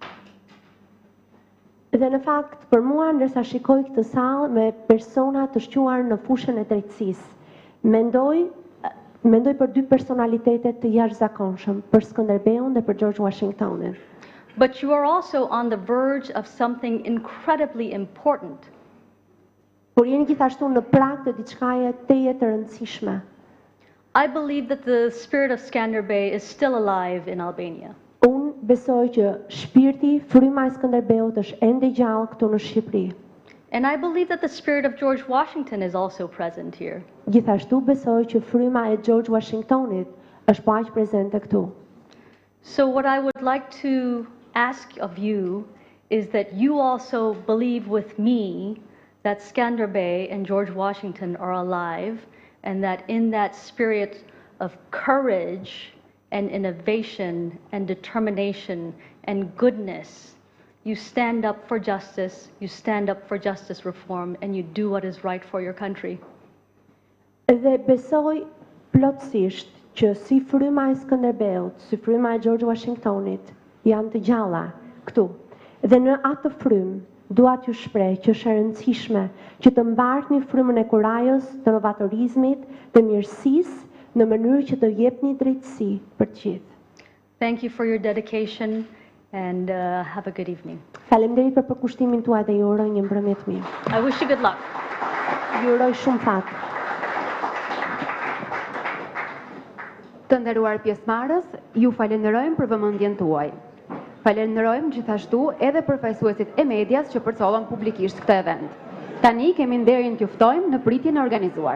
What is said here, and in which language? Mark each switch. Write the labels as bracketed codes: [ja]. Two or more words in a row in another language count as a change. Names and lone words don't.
[sq] Dhe në fakt, për mua, ndërsa shikoj këtë sallë me persona të shquar në fushën e drejtësisë, mendoj për dy personalitete të jashtëzakonshëm, për Skanderbeun dhe për George Washingtonin. [en] But you are also on the verge of something incredibly important. [sq] Por jeni gjithashtu në prag të diçkaje teje të rëndësishme. [en] I believe that the spirit of Skanderbeg is still alive in Albania. [sq] Unë besoj që shpirti, fryma e Skënderbeut është ende gjallë këtu në Shqipëri. [en] And I believe that the spirit of George Washington is also present here. [sq] Gjithashtu besoj që fryma e George Washingtonit është po aq prezente këtu. [en] So what I would like to ask of you is that you also believe with me that Skanderbeg and George Washington are alive, and that in that spirit of courage and innovation and determination and goodness, you stand up for justice, reform, and you do what is right for your country. [sq] Dhe besoj plotësisht që si fryma e Skënderbeut, si fryma e George Washingtonit janë të gjalla këtu. Dhe në atë frymë dua t'ju shpreh që është e rëndësishme që të mbartni frymën e kurajës, të novatorizmit, të mirësisë në mënyrë që të jepni drejtësi për të gjithë. [en] Thank you for your dedication and have a good evening. [sq] Faleminderit për përkushtimin tuaj dhe ju uroj një mbrëmje të mirë. [en] I wish you good luck. [sq] Ju uroj shumë fat. Të nderuar pjesëmarrës, ju falenderojmë për vëmendjen tuaj. Falenderojmë gjithashtu edhe përfaqësuesit e medias që përcollën publikisht këtë event. Tani kemi nderin t'ju ftojmë në pritjen e organizuar.